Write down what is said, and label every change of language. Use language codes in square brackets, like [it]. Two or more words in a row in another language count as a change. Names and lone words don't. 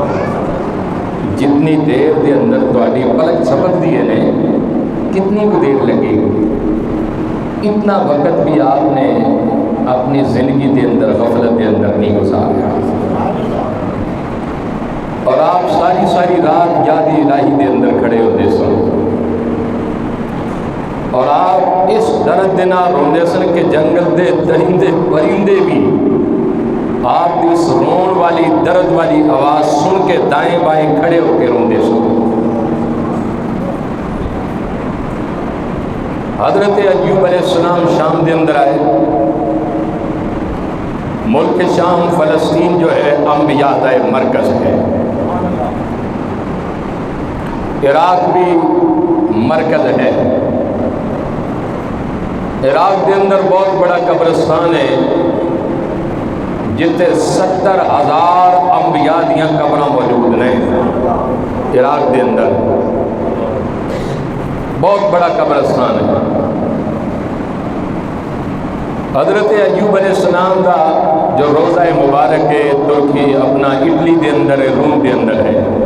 [pa] جتنی دیر دے اندر تہاڈی پلک چھپک دی ہے نے، کتنی کو دیر لگے گی، اتنا وقت بھی آپ نے اپنی زندگی دے اندر غفلت دے اندر نہیں گزارا۔ اور آپ ساری رات یاد الہی دے اندر کھڑے ہوتے سن، اور آپ اس درد دے نال روندے سن کہ جنگل دے درندے پرندے بھی آپ کی اس رون والی درد والی آواز سن کے دائیں بائیں کھڑے ہو کے روندے سن۔ حضرت ایوب [ar] علیہ السلام [pa] شام دے اندر آئے۔ [ur] ملک شام فلسطین جو ہے انبیاء کا مرکز ہے، عراق بھی مرکز ہے۔ [pa] عراق دے اندر بہت بڑا قبرستان ہے جتے 70,000 انبیاء دیاں قبراں موجود ہیں۔ عراق دے اندر بہت بڑا قبرستان ہے۔ حضرت ایوب [ar] علیہ السلام [pa] کا جو روضہ مبارک ہے ترکی اپنا اٹلی دے اندر ہے، روم دے اندر ہے۔